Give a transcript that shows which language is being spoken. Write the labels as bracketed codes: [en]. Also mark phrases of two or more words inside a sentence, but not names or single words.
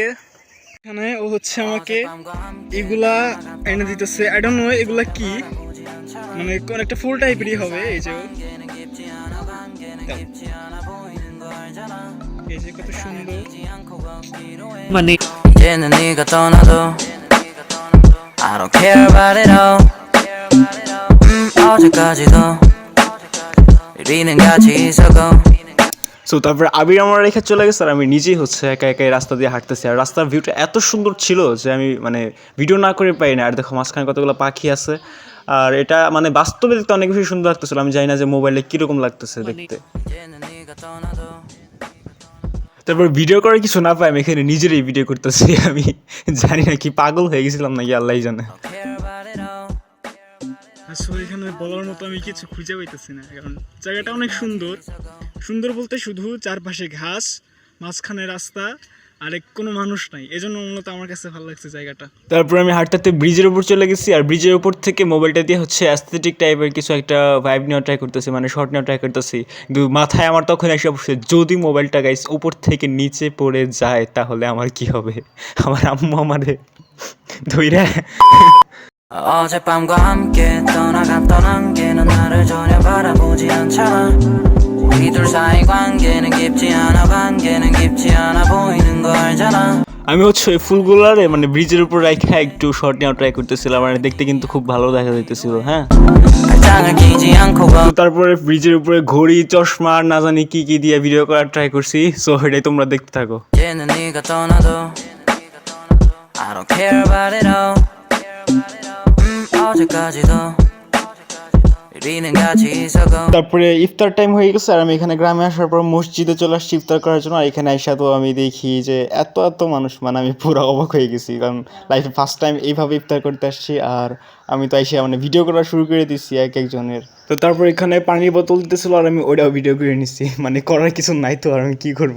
[bn] এখানে ও হচ্ছে আমাকে এগুলা এনে দিতেছে, [en] I don't know [bn] এগুলা কি, মানে কোন একটা ফুল টাইপেরই হবে। এই যে কত সুন্দর, মানে [ko] 이제는 네가 떠나도 [en] I don't care about it all. [ko] 어제까지도 우리는 같이 있었고. [bn] সো তারপরে আবির আমার রেখে চলে গেছে, আর আমি নিজেই হচ্ছে একা একাই রাস্তা দিয়ে হাঁটতেছি। আর রাস্তার ভিউটা এত সুন্দর ছিল যে আমি মানে ভিডিও না করে পাই না। আর দেখো মাঝখানে কতগুলো পাখি আছে, আর এটা মানে বাস্তবে দেখতে অনেক বেশি সুন্দর লাগতেছিল, আমি জানি না যে মোবাইলে কীরকম লাগতেছে দেখতে। [ko] 이제는 네가 떠나도 [bn] তারপর ভিডিও করার কিছু না পাই, আমি এখানে নিজেরই ভিডিও করতেছি। আমি জানি না কি পাগল হয়ে গেছিলাম নাকি আল্লাহই জানে। [en] don't care about it all. [bn] আসলে এখানে বলার মতো আমি কিছু খুঁজে পাইতেছি না, কারণ জায়গাটা অনেক সুন্দর। সুন্দর বলতে শুধু চারপাশে ঘাস, মাঝখানে রাস্তা, আর কোনো মানুষ নাই, এজন্য মূলত আমার কাছে ভালো লাগছে জায়গাটা। তারপর আমি হাঁটতে ব্রিজের উপর চলে গেছি, আর ব্রিজের উপর থেকে মোবাইলটা দিয়ে হচ্ছে অ্যাস্থেটিক টাইপের কিছু একটা ভাইব নেওয়া ট্রাই করতেছি, মানে শর্ট নেওয়া ট্রাই করতেছি। কিন্তু মাথায় আমার তখন এসে বসে, যদি মোবাইলটা গাইস উপর থেকে নিচে পড়ে যায় তাহলে আমার কি হবে? আমার আম্মু আমারে ধইরা [ko] 어젯밤과 함께 떠난 게는 나를 전혀 바라보지 않잖아. 우리 둘 사이 관계는 깊지 않아 보이는 거 알잖아. [bn] আমি হচ্ছে ওই ফুলগুলারে মানে ব্রিজের উপর রাখা একটু শর্ট নেওয়া ট্রাই করতেছিলাম, মানে দেখতে কিন্তু খুব ভালো দেখা যাইতেছিল। হ্যাঁ, [ko] 발장을 끼지 않고 [bn] তো তারপরে ব্রিজের উপরে ঘড়ি, চশমা আর না জানি কি কি দিয়ে ভিডিও করার ট্রাই করছি। সো এটাই তোমরা দেখতে থাকো। [ko] 이제는 네가 떠나도 [en] I don't care about it all. [ko] 어제까지도 우리는 같이 있었고 [bn] তারপরে ইফতার টাইম হয়ে গেছে, আর আমি এখানে গ্রামে আসার পর মসজিদে চলে আসছি ইফতার করার জন্য। আর এখানে আইসা তো আমি দেখি যে এত মানুষ, মানে আমি পুরো অবাক হয়ে গেছি, কারণ লাইফে [en] first time [bn] এইভাবে ইফতার করতে আসছি। আর আমি তো এসে মানে ভিডিও করা শুরু করে দিচ্ছি এক একজনের। তো তারপর এখানে পানির বোতল দিতেছিল, আর আমি ওইটাও ভিডিও করে নিচ্ছি, মানে করার কিছু নাই তো, আর আমি কী করবো।